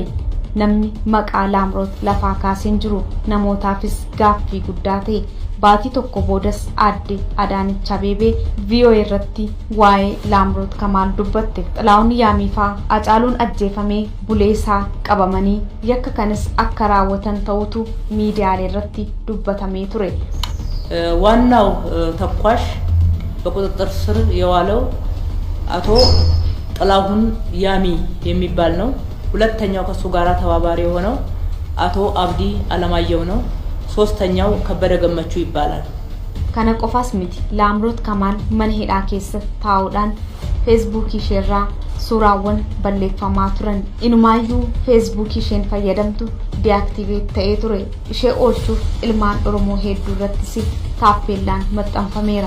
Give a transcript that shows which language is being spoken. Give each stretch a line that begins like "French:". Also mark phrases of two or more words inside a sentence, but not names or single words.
Oromo: Namni maqaa Laamroot lafaa kaaseen jiru namootaafis gaaffii guddaa ta'e. baatii tokko boodas aadde Adaanech Abeebee VOA irratti waa'ee Laamroot Kamaal dubbatte. Xilaahun Yaamiifaa Hacaaluun ajjeefamee bulee isaa qabamanii yakka kanas akka raawwatan ta'utu miidiyaalee irratti dubbatamee ture.
Amharic: ዋናው ተኳሽ በቁጥጥር ስር የዋለው አቶ ጥላሁን ያሚ የሚባል ነው። ሁለተኛው ከሱ ጋራ ተባባሪ የሆነው አቶ አብዲ አለማየሁ ነው። ሶስተኛው ከበደ ገመቹ ይባላል።
Oromo: kana qofaas miti Laamroot Kamaal mana hidhaa keessa taa'uudhaan Facebook isheerraa suuraawwan balleeffamaa turan. Inumaayyuu Facebook isheen fayyadamtu deactivate ta'ee ture. Ishee oolchuuf ilmaan Oromoo hedduu irrattis taappeellaan maxxanfameera.